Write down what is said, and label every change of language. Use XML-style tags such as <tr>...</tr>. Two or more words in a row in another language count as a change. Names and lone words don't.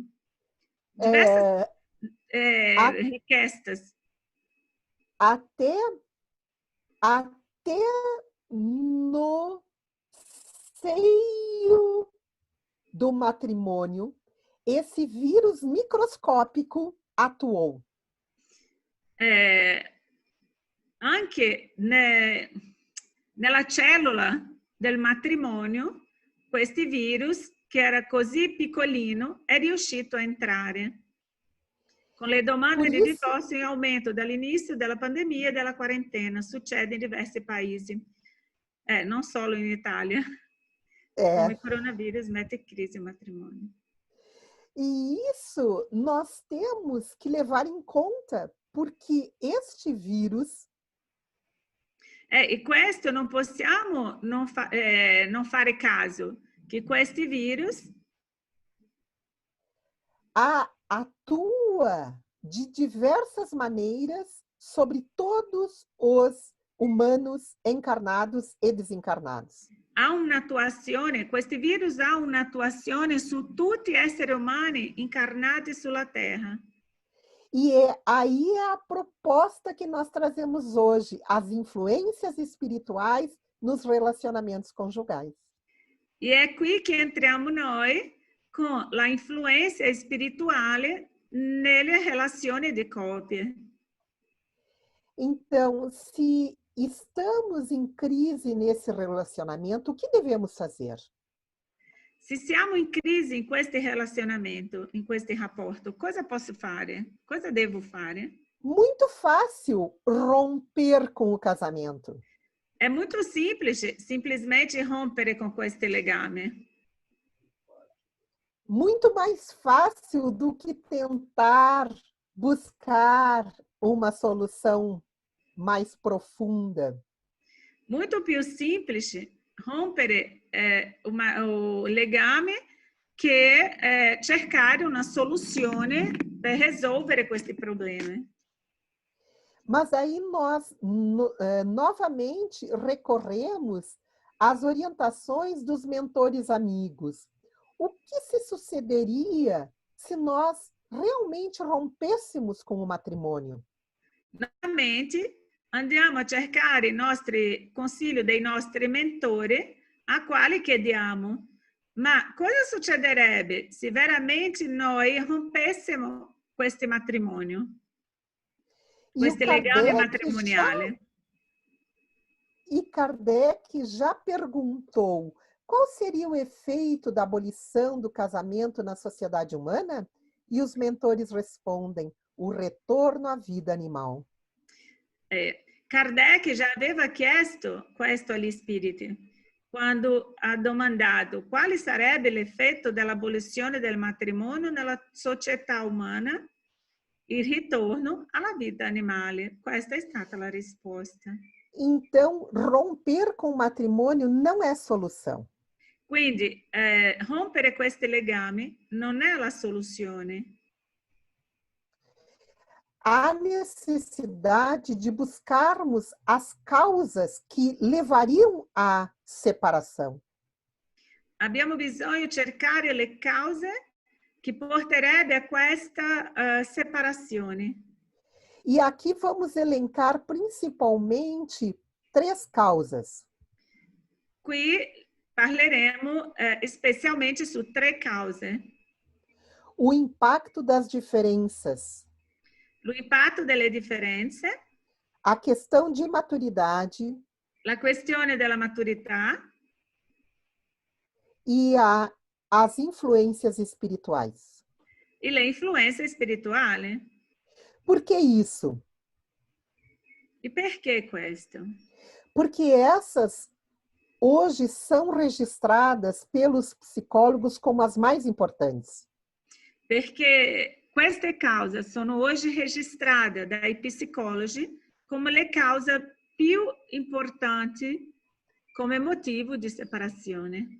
<pt>Diversas requestas. Até no seio do matrimônio, esse vírus microscópico atuou.</pt> <it>Anche nella cellula del matrimonio, questo virus, che era così piccolino, è riuscito a entrare. Con le domande di divórcio in aumento dall'inizio della pandemia e della quarentena. Succede in diversi paesi. Non solo in Italia.</it> <pt>Como o coronavírus mete em crise o matrimônio. E isso nós temos que levar em conta, porque este vírus...</pt> <it>E questo non possiamo non fare caso, che questi virus</it> <pt>atua de diversas maneiras sobre todos os humanos encarnados e desencarnados.</pt> <it>Questo virus ha un'attuazione su tutti gli esseri umani incarnati sulla Terra.</it> <pt>E aí é a proposta que nós trazemos hoje, as influências espirituais nos relacionamentos conjugais.</pt> <it>E è qui che entriamo noi</it> <pt>com a influência espiritual</pt> <it>nelle relazioni di coppia.</it> <pt>Então, se estamos em crise nesse relacionamento, o que devemos fazer?</pt> <it>Se siamo in crisi in questo relazionamento, in questo rapporto, cosa posso fare? Cosa devo fare?</it> <pt>Muito fácil romper com o casamento.</pt> <it>È molto semplice simplesmente rompere con questo legame.</it> <pt>Muito mais fácil do que tentar buscar uma solução mais profunda.</pt> <it>Muito più semplice rompere o legame che cercare una soluzione per risolvere questi problemi.</it> <pt>Mas aí nós novamente recorremos às orientações dos mentores amigos. O que se sucederia se nós realmente rompêssemos com o matrimônio?</pt> <it>Novamente andiamo a cercare i nostri consigli dei nostri mentori a quali chiediamo: ma cosa succederebbe se veramente noi rompessimo questo matrimonio,</it> <pt>E o</pt> <it>questo legame</it> <pt>Kardec</pt> <it>matrimoniale?</it> <pt>já perguntou qual seria o efeito da abolição do casamento na sociedade humana? E os mentores respondem: o retorno à vida animal.</pt> <it>Kardec já aveva chiesto questo agli spiriti quando ha domandato quale sarebbe l'effetto dell'abolizione del matrimonio nella società umana, il ritorno alla vita animale. Questa è stata la risposta.</it> <pt>Então, romper com o matrimônio não é solução.</pt> <it>Quindi rompere questi legami non è la soluzione.</it> <pt>Há necessidade de buscarmos as causas que levariam à separação.</pt> <it>Abbiamo bisogno di cercare le cause che porterebbe a questa separazione.</it> <pt>E aqui vamos elencar principalmente 3 causas.</pt> <it>Qui parleremo especialmente su 3 cause.</it> <pt>O impacto das diferenças.</pt> <it>O impatto delle differenze.</it> <pt>A questão de maturidade.</pt> <it>La questione della maturità.</it> <pt>E as influências espirituais.</pt> <it>E le influenze spirituali.</it> <pt>Por que isso?</pt> <it>E perché questo?</it> <pt>Porque essas hoje são registradas pelos psicólogos como as mais importantes.</pt> <it>Perché queste cause sono oggi registrate dai psicologi come le cause più importanti come motivo di separazione.</it>